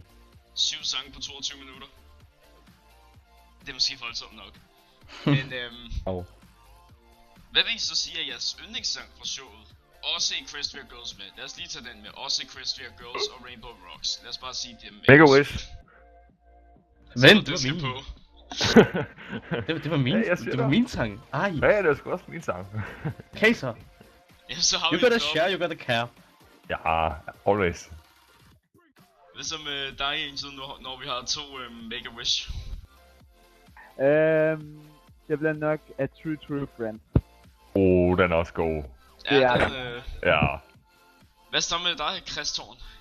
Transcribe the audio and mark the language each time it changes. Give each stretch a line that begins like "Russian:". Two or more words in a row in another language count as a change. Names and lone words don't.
Danish: 7 sange på 22 minutter. Det er måske voldsomt nok. Men Oh. hvad vil I så sige er jeres yndlingssang fra showet? Også i Equestria Girls med. Lad os lige tage den med. Også Equestria Girls og Rainbow Rocks. Lad os bare sige dem med. Make a wish. Vent, det skal på. det var min, Ja, jeg siger det var dig. min sang. Ej, Ja, det er sgu også min sang. okay så. Ja, så har
English: You
Danish: vi
English: gotta
Danish: en
English: share, you gotta care.
Danish: Ja, always. Hvad så med dig, Angel, når vi har 2 Make a Wish? Det bliver nok A True Friend. Den er også god. Ja, Det er den, Ja. hvad så med dig, Christian?